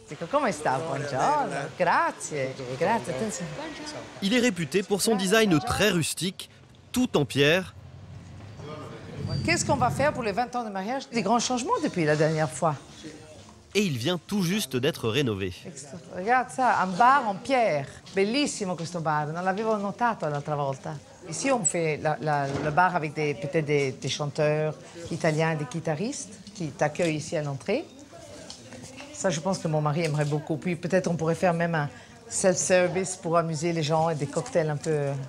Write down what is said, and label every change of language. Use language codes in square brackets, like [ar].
[it] Come sta? Buongiorno. Grazie. Grazie. Attenzione. [fr] Il est réputé pour son design très rustique, tout en pierre. Qu'est-ce qu'on va faire pour les 20 ans de mariage? Des grands changements depuis la dernière fois. Et il vient tout juste d'être rénové. Regarde ça, un bar en pierre. [it] Bellissimo questo bar, non l'avevo notato l'altra volta. [fr] Ici, on fait le bar avec peut-être des chanteurs italiens, des guitaristes qui t'accueillent ici à l'entrée. Ça, je pense que mon mari aimerait beaucoup. Puis peut-être on pourrait faire même un self-service pour amuser les gens et des cocktails un peu...